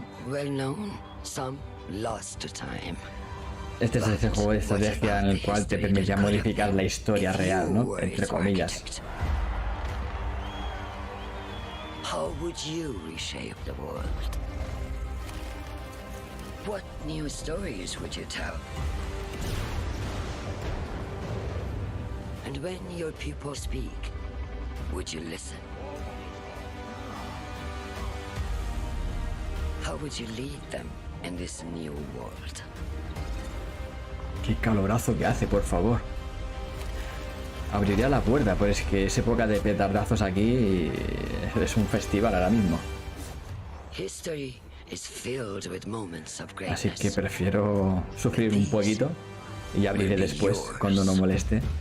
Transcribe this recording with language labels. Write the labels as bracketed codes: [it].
[en] Some well known, some lost to time. [es] Este es ese juego de estrategia en el cual te permitía modificar la historia real, ¿no? Entre comillas. [en] How would you reshape the world? What new stories would you tell? And when your people speak, would you listen? How would you lead them in this new world? [es] Qué calorazo que hace, por favor. Abriría la puerta, pero es que es época de petardazos aquí. Es un festival ahora mismo. [en] History is filled with moments of [es] Así que [en] greatness. [es] prefiero sufrir un poquito y abriré después cuando no moleste.